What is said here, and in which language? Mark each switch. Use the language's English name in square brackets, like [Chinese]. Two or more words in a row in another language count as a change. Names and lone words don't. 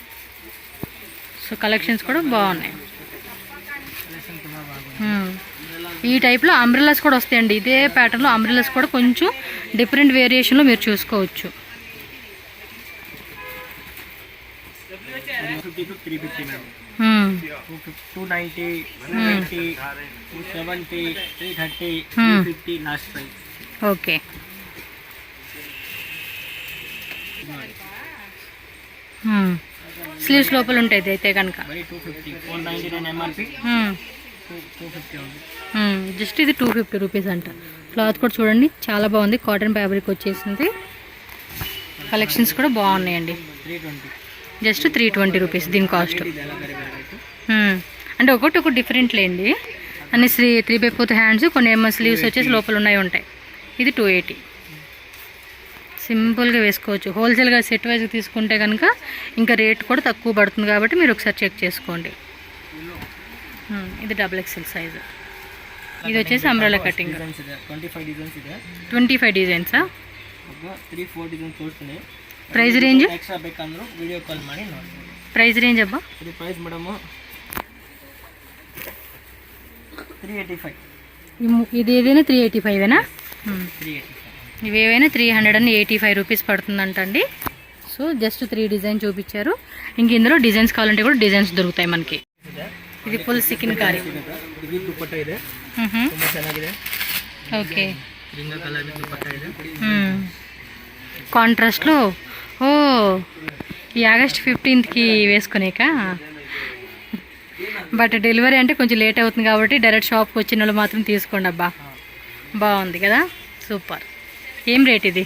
[Telugu] సో కలెక్షన్స్ కూడా బాగున్నాయి. ఈ టైప్లో అంబ్రెల్లాస్ కూడా వస్తాయండి. ఇదే ప్యాటర్న్లో అంబ్రెల్లాస్ కూడా కొంచెం [English] different variation [Telugu] మీరు చూసుకోవచ్చు. [English] 250 to 350 ma'am. 290, 280, 270, 330, 350 last price. [Telugu] ఓకే. స్లీవ్స్ లోపల ఉంటాయి అయితే కనుక. [English] Very 250, 499 MRP, 250 only. [Telugu] జస్ట్ ఇది 250 రూపీస్ అంట. క్లాత్ కూడా చూడండి చాలా బాగుంది, [English] cotton fabric [Telugu] వచ్చేసింది. కలెక్షన్స్ కూడా బాగున్నాయండి. 320. జస్ట్ 320 రూపీస్ దీని కాస్ట్. అంటే ఒకటి డిఫరెంట్ లేండి. అన్ని 3/4 హ్యాండ్స్, కొన్ని ఏమో స్లీవ్స్ వచ్చేసి లోపల ఉంటాయి. ఇది 280. సింపుల్గా వేసుకోవచ్చు. [English] wholesale set wise [Telugu] తీసుకుంటే కనుక ఇంకా రేట్ కూడా తక్కువ పడుతుంది కాబట్టి మీరు ఒకసారి చెక్ చేసుకోండి. ఇది [English] XXL size. [Telugu] ఇది వచ్చేసి [English] umbrella cutting. [Telugu] 25 డిజైన్స్ ಇದೆ. 25 డిజైన్సా? 3-4 డిజైన్స్ ತೋರಿಸ್ತೀನಿ. [English] price range [Kannada] ఎక్స్ట్రా ಬೇಕಂದ್ರು [English] video call [Kannada] ಮಾಡಿ ನೋಡಿ. [English] price range అబ్బా? [Telugu] ఇది [English] price madam [Telugu] 385. ఇది ఏదైనా 385ఏనా? 385. ఇవేవైనా 385 రూపీస్ పడుతుందంటండి. సో జస్ట్ 3 డిజైన్ చూపించారు. ఇంక ఇందులో డిజైన్స్ కావాలంటే కూడా డిజైన్స్ దొరుకుతాయి మనకి. ఇది ఫుల్ సికిన్ కారీ. ఇది దుపట్టా [Kannada] ಇದೆ. ತುಂಬಾ ಚೆನ್ನಾಗಿದೆ. [Telugu] ఓకే. [Kannada] ರಿಂಗ ಕಲರ್ ದುಪಟ್ಟಾ ಇದೆ. [Telugu] కాంట్రాస్ట్లో. ఓ, ఈ ఆగస్ట్ 15కి వేసుకునేక. [English] but delivery [Telugu] అంటే కొంచెం లేట్ అవుతుంది కాబట్టి [English] direct shop [Telugu] వచ్చిన వాళ్ళు మాత్రం తీసుకోండి అబ్బా. బాగుంది కదా, సూపర్. ఏం రేట్ ఇది?